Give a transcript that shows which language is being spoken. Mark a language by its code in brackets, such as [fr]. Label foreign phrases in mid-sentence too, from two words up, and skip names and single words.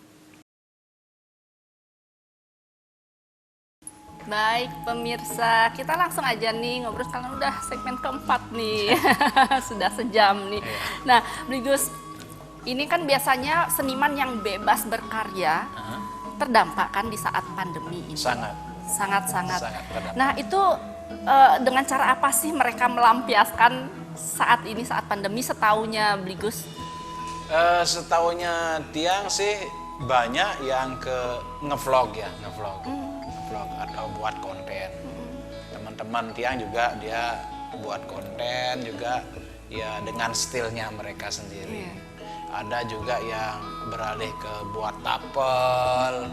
[id] Baik pemirsa, kita langsung aja nih ngobrol karena udah segmen keempat nih, sudah sejam nih. Nah, Bligus, ini kan biasanya seniman yang bebas berkarya terdampak kan di saat pandemi ini. Sangat. Sangat-sangat. Sangat terdampak. Nah itu dengan cara apa sih mereka melampiaskan saat ini saat pandemi setaunya Bligus? Setahunya Tiang sih banyak yang ngevlog ya, ngevlog atau buat konten. Teman-teman Tiang juga dia buat konten juga ya dengan stilnya mereka sendiri. Ada juga yang beralih ke buat tapel.